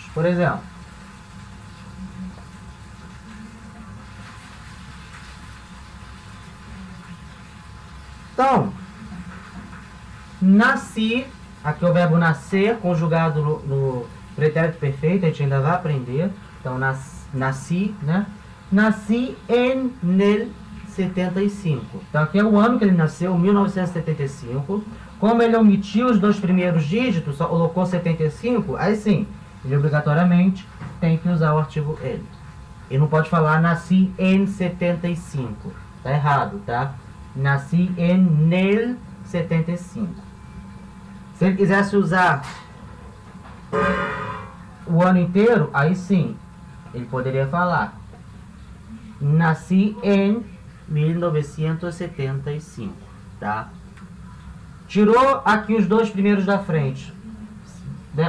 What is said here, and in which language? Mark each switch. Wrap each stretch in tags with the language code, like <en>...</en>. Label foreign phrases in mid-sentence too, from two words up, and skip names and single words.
<pt>Por exemplo, então, nasci, aqui é o verbo nascer, conjugado no pretérito perfeito, a gente ainda vai aprender. Então, nasci, né?</pt> <es>Nasci en el 75.</es> <pt>Então, aqui é o ano que ele nasceu, 1975. Como ele omitiu os dois primeiros dígitos, só colocou 75, aí sim, ele obrigatoriamente tem que usar o artigo ele. Ele não pode falar nasci em 75. Tá errado, tá?</pt> <es>Nasci en el 75.</es> <pt>Se ele quisesse usar o ano inteiro, aí sim, ele poderia falar nasci em 1975, tá? Tirou aqui os dois primeiros da frente, né?</pt>